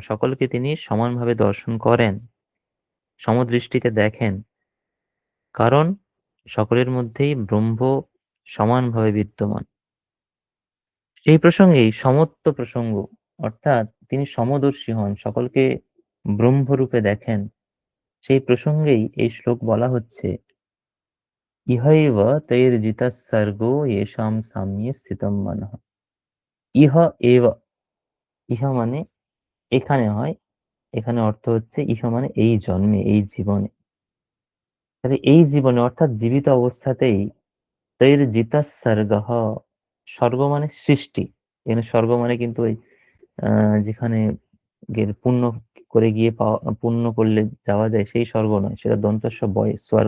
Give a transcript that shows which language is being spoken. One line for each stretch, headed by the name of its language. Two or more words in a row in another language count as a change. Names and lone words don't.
Bangla: সকলকে তিনি সমানভাবে দর্শন করেন, সমদৃষ্টিতে দেখেন, কারণ সকলের মধ্যেই ব্রহ্ম সমানভাবে বিদ্যমান। সেই প্রসঙ্গেই সমত্ব প্রসঙ্গ, অর্থাৎ তিনি সমদর্শী হন, সকলকে ব্রহ্মরূপে দেখেন, সেই প্রসঙ্গেই এই শ্লোক বলা হচ্ছে,
Sanskrit: ইহৈব তৈর্জিতঃ সর্গো येषां সাম্যে স্থিতম মনঃ। ইহ এব,
Bangla: ইহা মানে এখানে হয়, এখানে অর্থ হচ্ছে ইহ মানে এই জন্মে, এই জীবনে। তাহলে এই জীবনে অর্থাৎ জীবিত অবস্থাতেই
Sanskrit: তৈর্জিতঃ সর্গঃ,
Bangla: স্বর্গ মানে সৃষ্টি, এখানে স্বর্গ মানে কিন্তু ওই যেখানে পুণ্য করে গিয়ে পাওয়া, পুণ্য করলে যাওয়া যায় সেই স্বর্গ নয়, সেটা দন্তস্ব বয় স্বর্গ।